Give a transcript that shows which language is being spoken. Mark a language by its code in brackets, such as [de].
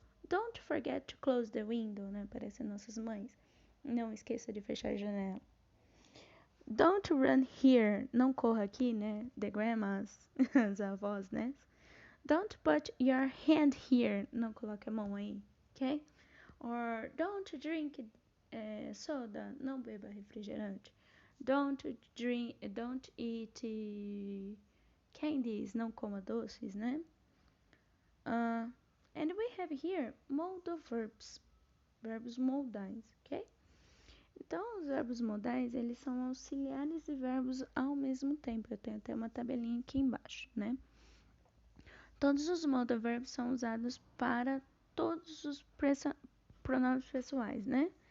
[en] Don't forget to close the window, né? [pt] Parecem nossas mães. Não esqueça de fechar a janela. [en] Don't run here. [pt] Não corra aqui, né? [en] The grandmas, [pt] as avós, né? [en] Don't put your hand here. [pt] Não coloque a mão aí, [en] ok? Or don't drink soda. [pt] Não beba refrigerante. [en] Don't eat candies. [pt] Não coma doces, né? [en] And we have here modal verbs. [pt] Verbos modais, ok? Então, os verbos modais, eles são auxiliares e verbos ao mesmo tempo. Eu tenho até uma tabelinha aqui embaixo, né? Todos os modal verbs são usados para todos os pronomes pessoais, né?